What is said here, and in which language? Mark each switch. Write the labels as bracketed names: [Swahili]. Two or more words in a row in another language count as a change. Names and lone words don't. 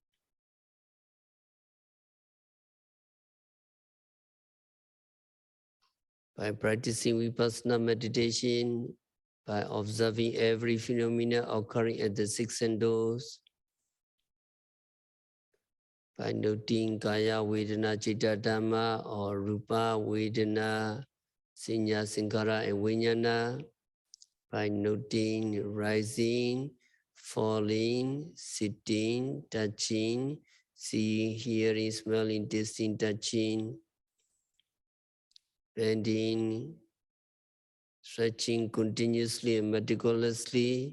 [English] By practicing vipassana meditation, by observing every phenomena occurring at the six senses, by noting [Pali] kaya, vedana, citta, dhamma, or rupa, vedana, saññā, saṅkhāra, [English] and vijñāna, by noting rising, falling, sitting, touching, seeing, hearing, smelling, tasting, touching, bending, stretching continuously and meticulously.